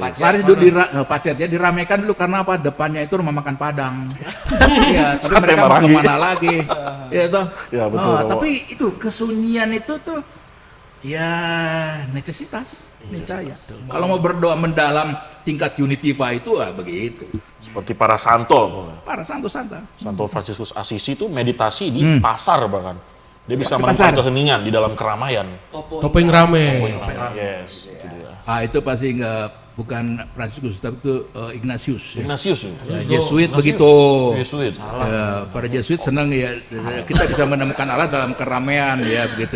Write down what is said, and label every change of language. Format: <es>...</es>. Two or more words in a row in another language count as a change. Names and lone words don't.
<id>Klaris dulu Pacet ya, diramaikan dulu karena apa? Depannya itu rumah makan Padang. Iya, tapi Sate mereka mau Marangi. kemana lagi? Iya toh. Ya, betul, Romo. Tapi itu kesunyian itu tuh ya necesitas, niscaya. Kalau mau berdoa mendalam tingkat unitiva itu begitu. Seperti para santo. Para santo-santa. Santo Franciscus Assisi itu meditasi di pasar bahkan. Dia bisa Di menemukan pasar. keheningan di dalam keramaian. Topeng rame. Yes, itu dia. Itu pasti bukan Franciscus tapi itu Ignatius ya. Ignatius ya. Ya, Jesuit begitu. Jesuit. Ya, para Jesuit senang ya kita bisa menemukan Allah dalam keramaian ya begitu ya.</id>